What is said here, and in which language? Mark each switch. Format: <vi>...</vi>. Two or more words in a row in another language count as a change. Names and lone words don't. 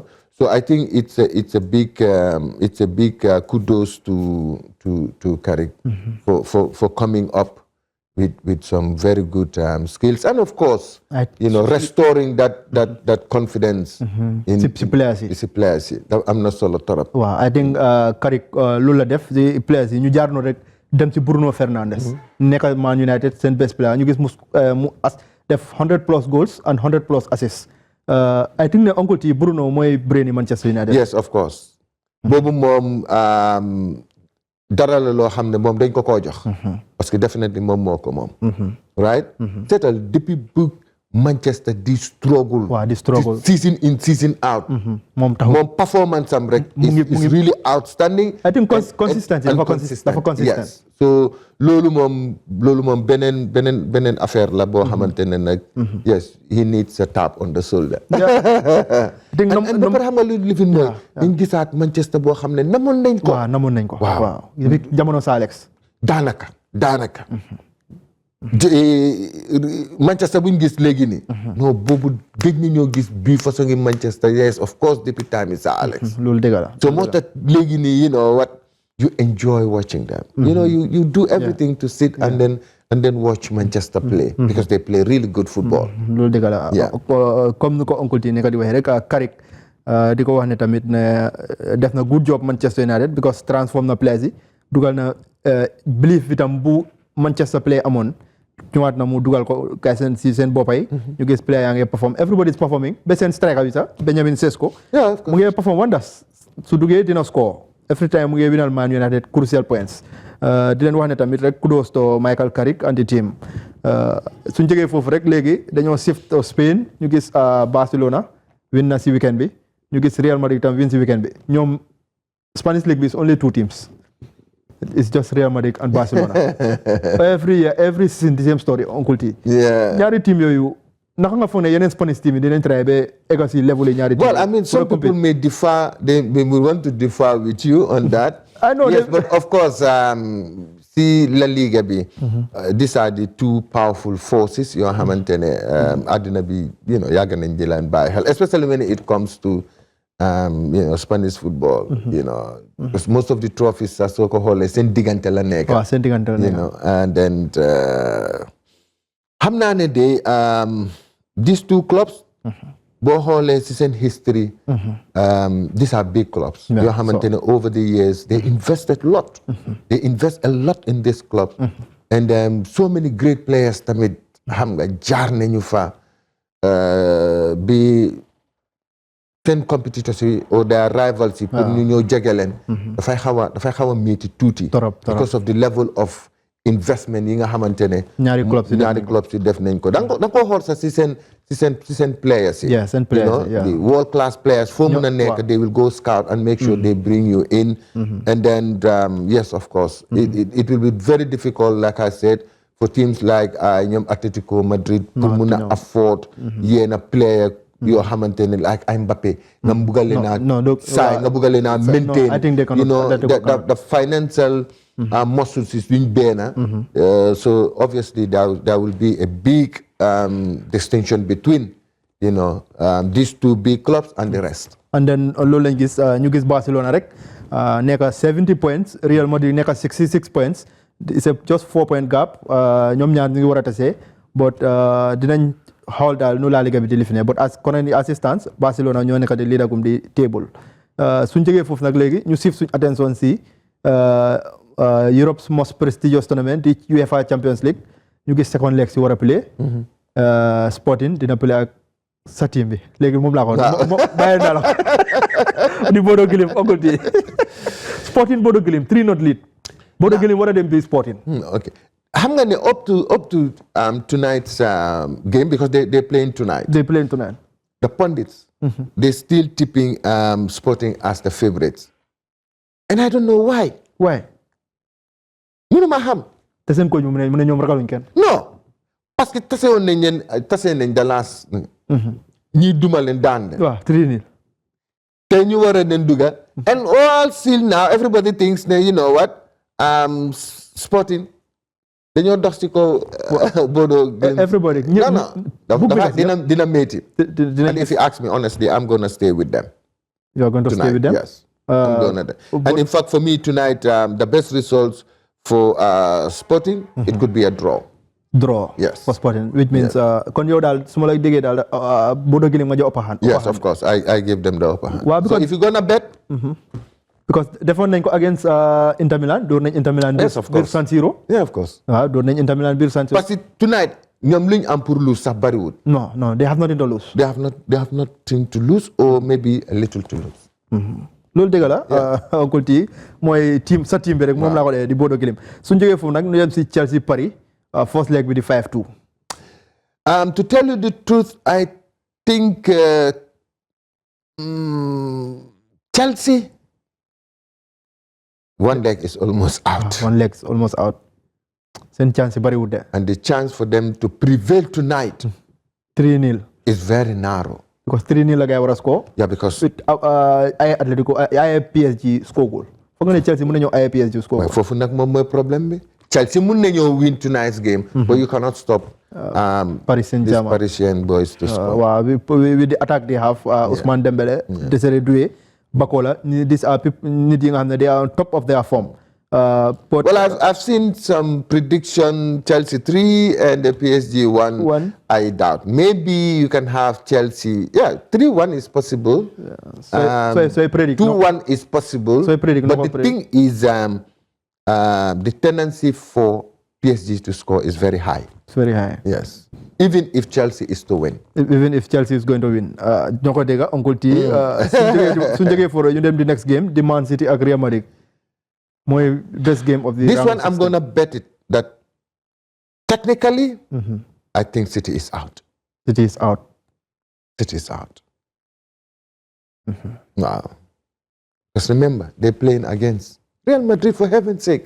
<en>So I think it's a big kudos to Carrick for coming up with some very good skills, and of course, restoring that confidence in the players. I'm not solo torop. Wow, I think</en> <wo>Carrick loolu la def ci players yi ñu jaar no rek dem ci Bruno Fernandes nekk Man United seen</wo> <en>best player</en> <wo>ñu gis mu def 100+</wo> <en>goals and 100+ assists. I think</en> <wo>ne Uncle T Bruno mooy brain Manchester United.</wo> <en>Yes, of course.</en> <wo>Boobu moom dara la loo xam ne moom dañ ko koo jox.</wo> <fr>Parce que</fr> <wo>definitely moom moo ko moom.</wo> <en>Right?</en> <wo>Seetal depuis bu Manchester di struggle. Waaw di struggle.</wo> <en>Season in season out.</en> <wo>Moom taxul moom performance am rek</wo> <en>is really outstanding. I think consistency dafa consistent. Yes.</en> <wo>So loolu moom beneen affaire la boo xamante ne nag.</wo> <en>Yes, he needs a tap on the shoulder.</en> <wo>and ba pare xam nga lu lifin mooy dañ gisaat Manchester boo xam ne namoon nañ ko. Waaw jamono sa Alex. daanaka. Manchester bu ñu gis léegi nii. non boobu gëj na ñoo gis bii façon ngi Manchester.</wo> <en>Yes, of course depuis time Sir Alex.</en> <wo>loolu dëgg la.</wo> <en>so</en> <wo>moo tax léegi nii</wo> <en>you know what you enjoy watching them. You know you do everything to sit and then watch Manchester play. Because they play really good football.</en> <wo>loolu dëgg la. comme ni ko Uncle T nekk di waxee rek Carrick di ko wax ne tamit ne def na</wo> <en>good job Manchester United because transform</en> <wo>na players yi dugal na belief bi tam bu Manchester play amoon. ñëwaat na mu dugal ko kay seen boppay ñu gis player yaa ngi perform</wo> <en>everybody is performing</en> <wo>ba seen striker bi sax Benjamin Sesko mu ngi</wo> <en>perform wonders</en> <wo>su duggee dina</wo> <en>score every time</en> <wo>mu ngi winal Man United</wo> <en>crucial points</en> <wo>di leen wax ne tamit rek</wo> <en>kudos to Michael Carrick and the team</en> <wo>suñ jógee foofu rek léegi dañoo</wo> <en>shift to Spain</en> <wo>ñu gis Barcelona win na si weekend bi ñu gis Real Madrid tam win si weekend bi ñoom</wo> <en>Spanish League</en> <wo>bi</wo> <en>is only 2 teams. It's just Real Madrid and Barcelona. Every year, every season, the same story, Uncle T.</en> <wo>Ñaari team yooyu naka nga foog ne yeneen Spanish team yi dinañ try ba egg si level ñaari team.</wo> <en>Well, I mean, some people may differ. They will want to differ with you on that. I know. Yes, but of course, see La Liga bi. These are the two powerful forces.</en> <wo>Yoo xamante ne àddina bi, yàgg nañ di leen bàyyi xel,</wo> <en>especially when it comes to. Spanish football, because most of the trophies are so called</en> <wo>seen digante la nekk.</wo> <en>And then</en> <wo>xam naa ne de</wo> <en>these two clubs</en> <wo>boo xoolee si seen</wo> <en>history these are big clubs</en> <wo>yoo xamante ne</wo> <en>over the years they invested a lot they invest a lot in this club and so many great players</en> <wo>tamit xam nga jaar nañu fa bi seen competitors yi</wo> <en>or their rivals</en> <wo>yi pour ñu ñëw jege leen dafay xaw a métti tuuti</wo> <en>because of the level of investment</en> <wo>yi nga xamante ne ñaari clubs yi def nañ ko da nga ko xool sax si seen players yi</wo> <en>the world class players</en> <wo>foo mën a nekk</wo> <en>they will go scout and make sure they bring you in and then yes of course it will be very difficult like I said for teams like ñoom Atletico Madrid pour mën a afford</en> <wo>yenn player yoo xamante ne</wo> <en>like</en> <wo>ay Mbappé nga bugale naa nga bugale naa</wo> <en>maintain the financial muscles is being benn so obviously there will be a big distinction between these two big clubs and the rest</en> <wo>and then loolu lañ gis ñu gis Barcelona rek nekk 70 points Real Madrid nekk 66 points</wo> <en>it's just 4 point gap</en> <wo>ñoom ñaar ñu ngi war a tasee but dinañ xool daal nu La Liga bi di lifine but</wo> <en>as current assistance</en> <wo>Barcelona ñoo nekk di leader gum di table suñ jógee foofu nag léegi ñu siif suñ attention si</wo> <en>Europe's most prestigious tournament</en> <wo>di UEFA Champions League ñu gis second leg si war a play Sporting dina play ak sa team bi léegi moom laa ko bàyyi naa la di Bodo Glimt Uncle T Sporting Bodo Glimt 3-0 lead Bodo Glimt war a dem bi Sporting okay xam nga ne</wo> <en>up to tonight's game because they're playing tonight. They're playing tonight. The pundits, they're still tipping Sporting as the favorites. And I don't know why. Why?</en> <wo>Mënuma xam. Te seen coach mu ne ñoom ragaluñ kenn.</wo> <fr>Non. Parce que</fr> <wo>tase nañ</wo> <en>the last.</en> <wo>ñi duma leen daan. Waaw 3-0. Te ñu war a leen duga.</wo> <en>And all still now everybody thinks you know what?</en> <wo>Sporting dañoo dox ci ko Bodo.</wo> <en>Everybody. No.</en> <wo>Dina métti.</wo> <en>And if you ask me honestly, I'm going to stay with them. You're going to stay with them? Yes. And in fact, for me tonight, the best results for Sporting, it could be a draw. Draw. Yes. For Sporting, which means</en> <wo>kon yow daal su ma lay déggee daal Bodo Glimt nga jox</wo> <en>upper hand. Yes, of course. I give them the upper hand. Well, so if you're gonna bet.</en> <wo>Because defoon nañ ko</wo> <en>against Inter Milan,</en> <wo>door nañ Inter Milan.</wo> <en>Yes, of course.</en> <wo>Bir San Siro.</wo> <en>Yeah, of course.</en> <wo>Waaw door nañ Inter Milan bir San Siro. Parce que tonight ñoom luñ am pour lose sax bariwul.</wo> <en>No, they have nothing to lose. They have nothing to lose or maybe a little to lose.</en> <wo>Loolu dëgg la Uncle T mooy sa team bi rek moom laa ko di Bodo Glimt suñ jógee foofu nag ñu dem si Chelsea Paris first leg bi di 5-2.</wo> <en>To tell you the truth, I think Chelsea one leg is almost out. One leg is almost out.</en> <wo>Seen chance yi bariwul de.</wo> <en>And the chance for them to prevail tonight 3-0 is very narrow.</en> <wo>Because 3-0 la gay war a score.</wo> <en>Yeah, because</en> <wo>with ay Atletico ay PSG</wo> <en>score goal.</en> <wo>Foog nga ne Chelsea mën na ñëw ay PSG</wo> <en>score goal.</en> <wo>Foofu nag moom mooy problème bi.</wo> <en>Chelsea</en> <wo>mën na ñëw</wo> <en>win tonight's game, but you cannot stop Paris Saint-Germain. these Parisian boys to score. Waaw with the attack they have Ousmane Dembélé, Désiré Doué, Bakola, these are</en> <wo>nit yi nga xam ne</wo> <en>they are on top of their form. Well, I've seen some prediction Chelsea 3 and the PSG 1. I doubt. Maybe you can have Chelsea. Yeah, 3-1 is possible. Yeah. So I predict 2-1 is possible. So I predict. But the thing is, the tendency for PSG to score is very high. It's very high. Yes. Even if Chelsea is to win. Even if Chelsea is going to win.</en> <wo>ñoo ko dégg Uncle T. suñ jógee foro ñu dem di</wo> <en>next game</en> <wo>di Man City ak Real Madrid.</wo> <en>Mooy best game of the this one I'm going to bet it that technically I think City is out. City is out. City is out. Wow. Because remember, they're playing against Real Madrid, for heaven's sake.</en>